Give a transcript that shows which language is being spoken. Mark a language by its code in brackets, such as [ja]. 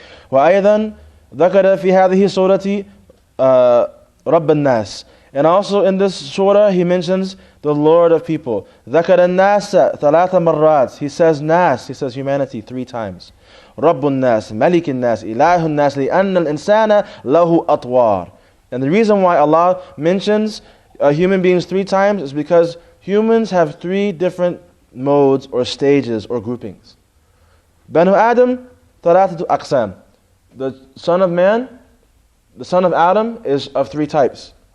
[ar] وأيضا ذكر في هذه السورة رب الناس. [en] And also in this surah he mentions the Lord of people. [ar] ذكر الناس ثلاث مرات. [en] He says Nas, he says humanity 3 times. [ar] رب الناس ملك الناس إله الناس لأن الإنسان له أطوار. [en] And the reason why Allah mentions human beings 3 times is because humans have 3 different modes or stages or groupings. [ar] Banu Adam ثلاثة أقسام. [en] The son of man, the son of Adam is of three types.